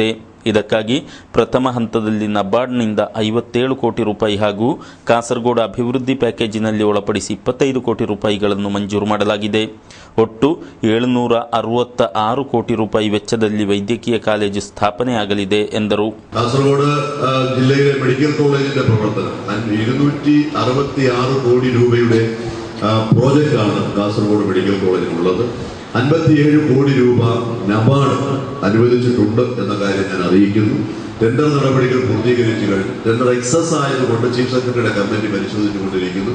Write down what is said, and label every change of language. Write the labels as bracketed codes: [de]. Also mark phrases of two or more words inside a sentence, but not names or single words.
[kn] ಇದಕ್ಕಾಗಿ ಪ್ರಥಮ ಹಂತದಲ್ಲಿ ನಬಾರ್ಡ್ನಿಂದ 57 ಕೋಟಿ ರೂಪಾಯಿ ಹಾಗೂ ಕಾಸರಗೋಡು ಅಭಿವೃದ್ಧಿ ಪ್ಯಾಕೇಜಿನಲ್ಲಿ ಒಳಪಡಿಸಿ 25 ಕೋಟಿ ರೂಪಾಯಿಗಳನ್ನು ಮಂಜೂರು ಮಾಡಲಾಗಿದೆ. ಒಟ್ಟು 766 ಕೋಟಿ ರೂಪಾಯಿ ವೆಚ್ಚದಲ್ಲಿ ವೈದ್ಯಕೀಯ ಕಾಲೇಜು ಸ್ಥಾಪನೆಯಾಗಲಿದೆ ಎಂದರು. [ml] കാസർഗോഡ് ജില്ലയിലെ [en] medical college-inte [ml] പ്രവർത്തനം 266 കോടി രൂപയുടെ പ്രോജക്റ്റാണ് കാസർഗോഡ് [en] medical college-inullathu. [ml] 57 കോടി രൂപ നബാർഡ് അനുവദിച്ചിട്ടുണ്ട് എന്ന കാര്യം ഞാൻ അറിയിക്കുന്നു. ടെൻഡർ നടപടികൾ പൂർത്തീകരിച്ചു കഴിഞ്ഞു. [en] tender excess [ml] ആയതുകൊണ്ട് [en] chief secretary-ude [ml] കമ്മിറ്റി പരിശോധിച്ചുകൊണ്ടിരിക്കുന്നു.